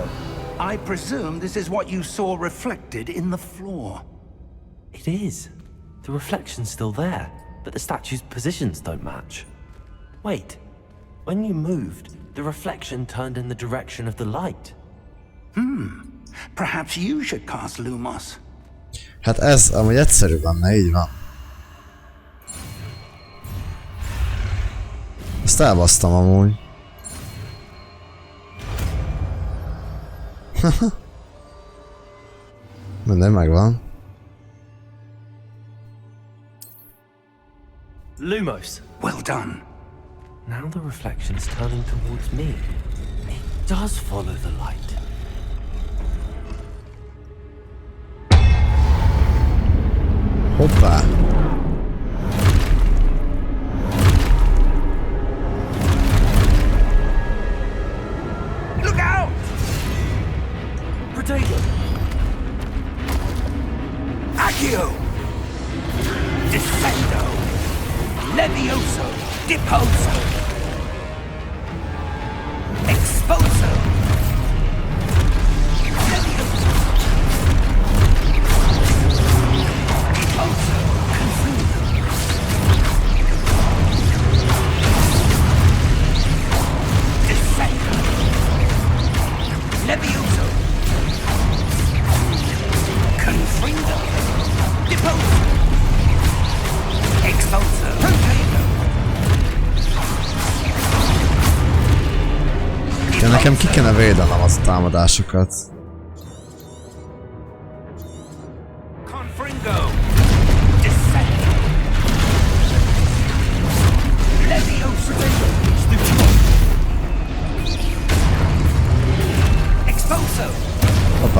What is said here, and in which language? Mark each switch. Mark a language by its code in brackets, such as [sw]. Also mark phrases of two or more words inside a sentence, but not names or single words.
[en] I presume this is what you saw reflected in the floor. It is. The reflection's still there, but the statue's positions don't match. Wait. When you moved, the reflection turned in the direction of the light. Perhaps you should cast Lumos. [hu] Hát ez amúgy egyszerű lenne, így van. Ezt elbasztam amúgy. Minden megvan. [en] Lumos. Well done. Now the reflection is turning towards me. It does follow the light. [hu] Hoppá! [en] Look out! Potato! Accio! Descendo! Levioso! Deposo! Exposo! Levioso! Deposo! Confuso! Descendo! Levioso! Confrindo! Deposo! Exposo! Rotato! [hu] Ja, nekem ki kéne védenem az a támadásokat. [en] Confringo! Descendo! Levioso! Exposo! [hu] Hoppá!